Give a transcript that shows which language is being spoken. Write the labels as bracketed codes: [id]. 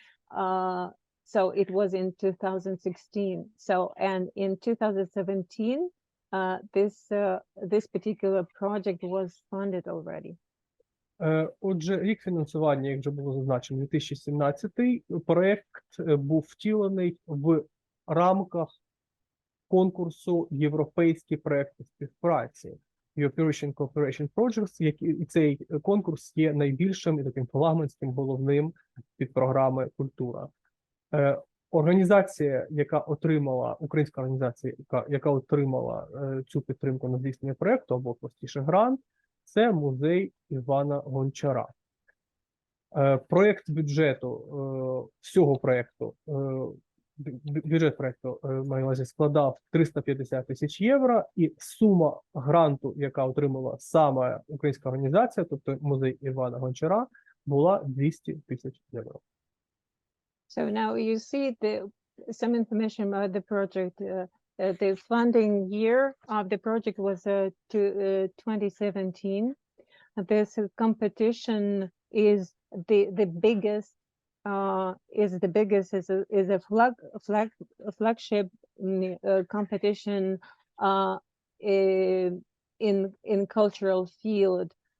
[en] So it was in 2016. So and in 2017, this particular project was funded already. [uk] Отже, рік фінансування, як вже було зазначено, 2017. Проєкт був втілений в рамках конкурсу «Європейські проекти співпраці» European Cooperation Projects, і цей конкурс є найбільшим і таким флагманським головним під програми «Культура». Організація, яка отримала, українська організація, яка отримала цю підтримку на здійснення проєкту, або простіше грант, це музей Івана Гончара. Проєкт бюджету, всього проєкту, бюджет проєкту, маю на увазі, складав 350 тисяч євро, і сума гранту, яка отримала саме українська організація, тобто музей Івана Гончара, була 200 тисяч євро. [en] So now you see some information about the project. The funding year of the project was 2017. This competition is the biggest. Is a flagship competition in cultural field.